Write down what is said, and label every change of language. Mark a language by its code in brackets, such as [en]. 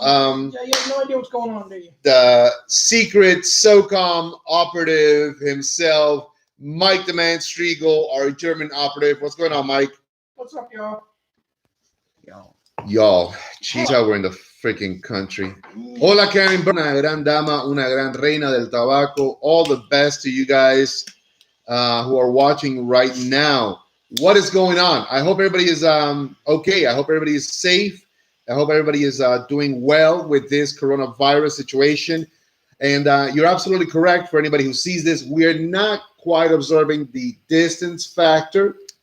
[en] You have no idea what's going on, do you? The secret SOCOM operative himself, Mike the Man Striegel, our German operative. What's going on, Mike? What's up, y'all? Y'all, geez, how we're in the freaking country. [es] Hola, Karen, una gran dama, una gran reina del tabaco. [en] All the best to you guys who are watching right now. What is going on? I hope everybody is okay. I hope everybody is safe. I hope everybody is doing well with this coronavirus situation. And you're absolutely correct. For anybody who sees this, we are not quite observing the distance factor.